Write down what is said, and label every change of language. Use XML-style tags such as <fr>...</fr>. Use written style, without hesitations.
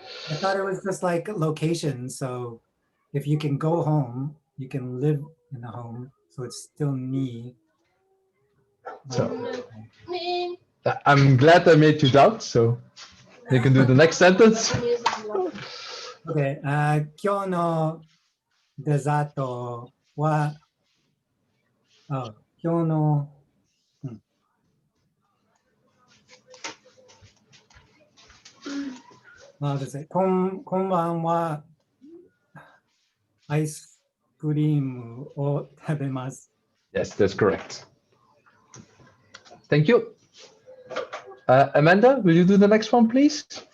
<en>I thought it was just like location. So if you can go home, you can live in a home. So it's still ni. So I'm glad I made you doubt, so you can do the next sentence. Okay.</en> <ja>今日のデザートは、今日の、ですね、こんばんは、アイスクリームを食べます。</ja> <en>Yes, that's correct. Thank you. Amanda, will you do the next one, please?</en>